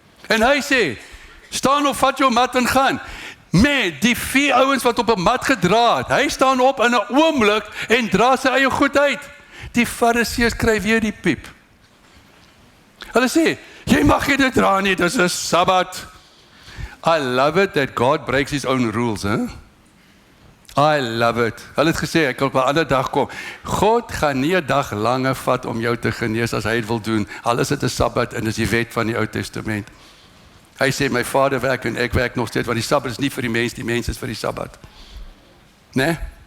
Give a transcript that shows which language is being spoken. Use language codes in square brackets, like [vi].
[af] En hy sê, staan op, vat jou mat en gaan. Met die 4 ouens wat op 'n mat gedra het, hy staan op in 'n oomblik en dra sy eie goed uit. Die Fariseërs kry weer die piep. Hulle sê, jy mag nie dit dra nie, dis 'n Sabbat. [en] I love it that God breaks his own rules, hè? I love it. [af] Hulle het gesê, ek kan op 'n ander dag kom. God gaan nie 'n dag langer vat om jou te genees as hy dit wil doen. Al is dit 'n Sabbat en dis die wet van die Ou Testament. Hy sê, my Vader werk en ek werk nog steeds, want die Sabbat is nie vir die mens is vir die Sabbat. Nee?